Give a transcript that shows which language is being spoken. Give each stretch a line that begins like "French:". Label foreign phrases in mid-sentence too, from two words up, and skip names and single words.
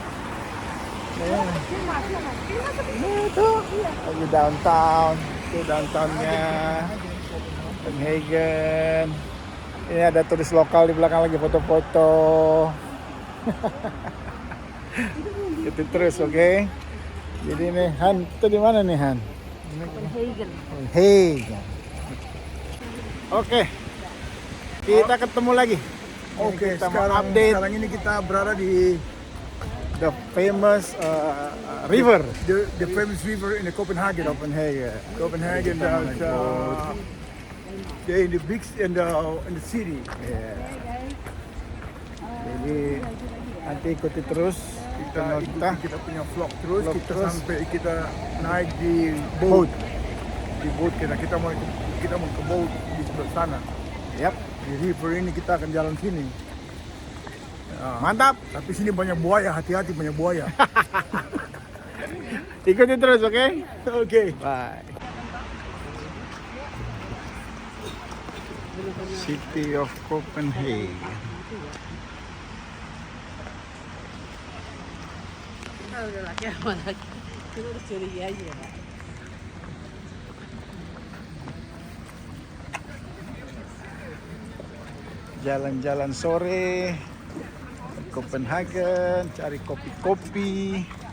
Indonesian: Itu lagi downtown. Itu downtownnya Copenhagen. Ini ada turis lokal di belakang lagi foto-foto. Itu terus, oke? Jadi ini Han, itu di mana nih Han? Copenhagen. Copenhagen. Oke. Kita ketemu lagi. Oke, Kita mau sekarang update ini kita berada di
English: the famous river the famous river in the Copenhagen. Copenhagen. Copenhagen, that's in the big in the city. Yeah.
Indonesian: Jadi nanti ikuti terus channel kita. Kita punya vlog terus, Vlog kita terus. sampai kita naik di Boat. di boat kita mau ke boat di sebelah sana. Yap. Di river ini kita akan jalan sini. Mantap. Tapi sini banyak buaya, hati-hati banyak buaya. Ikuti terus, oke? Oke.
English: Bye. City of Copenhagen.
Indonesian: Ah, udah laki sama laki. Kita harus curiga aja. Jalan-jalan sore ke Copenhagen, cari kopi-kopi.